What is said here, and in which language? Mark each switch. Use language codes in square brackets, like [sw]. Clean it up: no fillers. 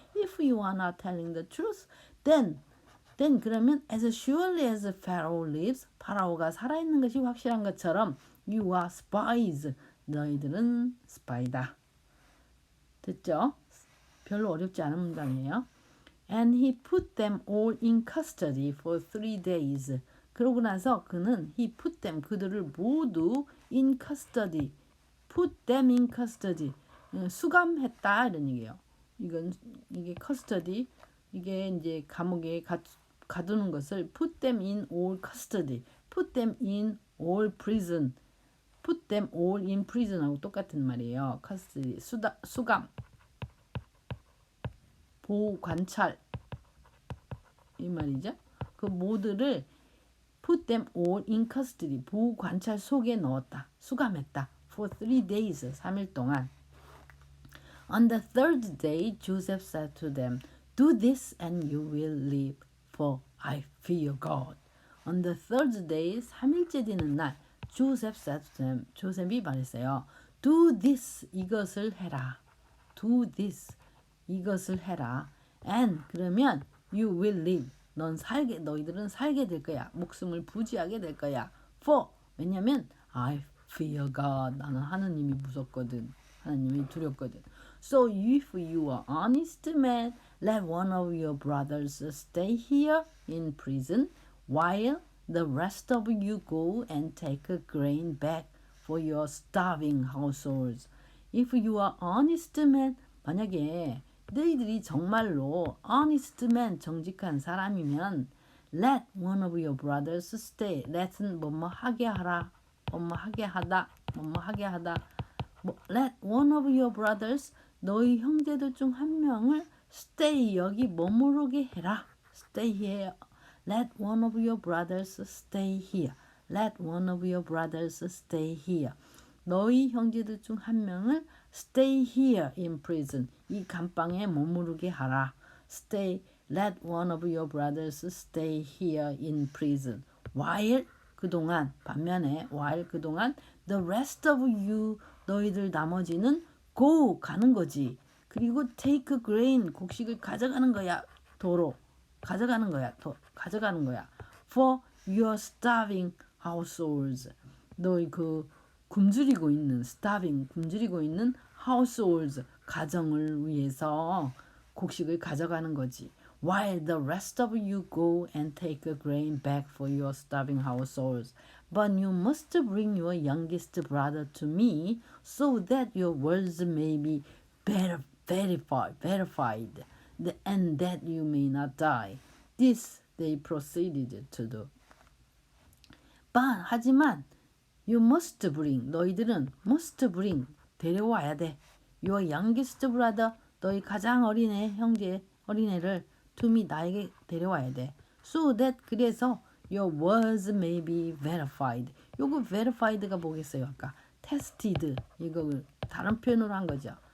[en] If you are not telling the truth then [ko] 그러면 [en] as surely as Pharaoh lives [ko] 파라오가 살아있는 것이 확실한 것처럼 [en] you are spies [ko] 너희들은 스파이다. 됐죠? 별로 어렵지 않은 문장이에요. [en] And he put them all in custody for 3 days. [ko] 그러고 나서 그는 [en] he put them [ko] 그들을 모두 [en] in custody put them in custody [ko] 수감했다 이런 얘기예요. [en] 이게 custody [ko] 이게 이제 감옥에 가두는 것을 [en] put them in all custody, put them in all prison, put them all in prison [ko] 하고 똑같은 말이에요. custody 수감, 보호 관찰 이 말이죠. 그 모두를 [en] put them all in custody, [ko] 보호 관찰 속에 넣었다, 수감했다. [en] for 3 days, [ko] 3일 동안. [en] On the third day, Joseph said to them, do this and you will live. For I fear God. On the third day, [ko] 3일째 되는 날, [en] Joseph said to them, [ko] 조셉이 말했어요. [en] Do this, [ko] 이것을 해라. [en] Do this, 이것을 해라. And [ko] 그러면 [en] you will live. [ko] 너희들은 살게 될 거야. 목숨을 부지하게 될 거야. [en] For, [ko] 왜냐면 [en] I fear God. [ko] 나는 하느님이 무섭거든. 하느님이 두렵거든. [en] So if you are honest man, let one of your brothers stay here in prison while the rest of you go and take a grain back for your starving households. If you are honest man, [ko] 만약에 너희들이 정말로 [en] honest man, [ko] 정직한 사람이면 [en] let one of your brothers stay. [ko] let은 뭐뭐 하게 하라, 뭐뭐 하게 하다, 뭐뭐 하게 하다. [en] let one of your brothers, [ko] 너희 형제들 중 한 명을 stay, 여기 머무르게 해라. [en] stay here. let one of your brothers stay here. let one of your brothers stay here. [ko] 너희 형제들 중 한 명을 [en] stay here in prison. [ko] 이 감방에 머무르게 하라. [en] let one of your brothers stay here in prison. [ko] While 그동안 반면에 while 그동안 [en] the rest of you [ko] 너희들 나머지는 go 가는 거지. 그리고 take grain 곡식을 가져가는 거야. 도로 가져가는 거야. 가져가는 거야. [en] For your starving households. [ko] 너희 그 굶주리고 있는 굶주리고 있는 households 가정을 위해서 곡식을 가져가는 거지. [en] While the rest of you go and take a grain back for your starving households. But you must bring your youngest brother to me so that your words may be verified, and that you may not die. This they proceeded to do. But [ko] 하지만 [en] you must bring [ko] 너희들은 [en] must bring [ko] 데려와야 돼. [en] Your youngest brother [ko] 너희 가장 형제 어린애를 [en] to me [ko] 나에게 데려와야 돼. [en] So that [ko] 그래서 [en] your words may be verified. [ko] 요거 verified가 뭐겠어요? 아까 tested 이거 다른 표현으로 한 거죠.